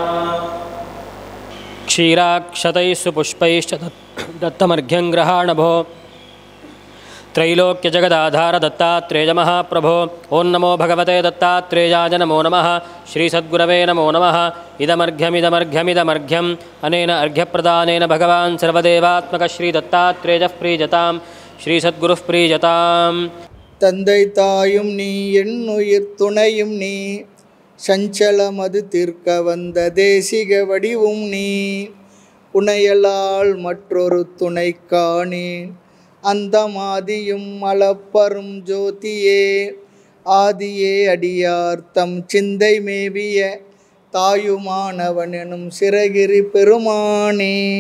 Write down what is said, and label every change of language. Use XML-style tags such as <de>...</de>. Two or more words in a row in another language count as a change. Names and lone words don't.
<sa>क्षीराक्षतैः सुपुष्पैश्च दत्तमर्घ्यं गृहाणभो त्रैलोक्यजगदाधार दत्तात्रेय महाप्रभो। ॐ नमो भगवते दत्तात्रेयाय नमो नमः श्रीसद्गुरवे नमो नमः। इदमर्घ्यमिदमर्घ्यमिदमर्घ्यम् अनेन अर्घ्यप्रदानेन भगवान् सर्वदेवात्मकः श्रीदत्तात्रेयः प्रीयताम् श्रीसद्गुरुः प्रीयताम्।</sa> <ta>தந்தை தாயும் நீ என்னுயிர் துணையும் நீ சஞ்சலமது தீர்க்க வந்த தேசிக வடிவும் நீ உனையலால் மற்றொரு துணை காணேன் அந்த மாதியும் அளப்பரும் ஜோதியே ஆதியே அடியார் தம் சிந்தை மேவிய தாயுமானவன் எனும் சிறகிரி பெருமானே.</ta>